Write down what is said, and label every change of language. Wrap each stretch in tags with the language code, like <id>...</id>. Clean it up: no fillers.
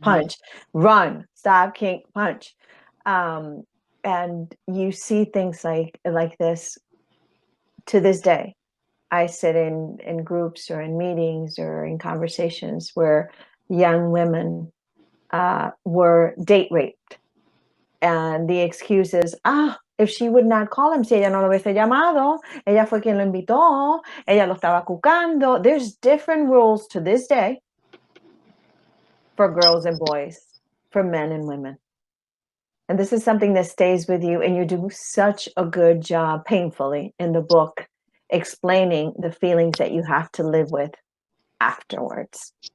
<en>punch, run, stop, kick, punch. Um, and you see things like this to this day. I sit in groups or in meetings or in conversations where young women were date raped. And the excuse is, if she would not call him,</en> <es>si ella no lo hubiese llamado, ella fue quien lo invitó, ella lo estaba cucando.</es> <en>There's different rules to this day for girls and boys, for men and women. And this is something that stays with you, and you do such a good job, painfully, in the book, explaining the feelings that you have to live with afterwards.</en>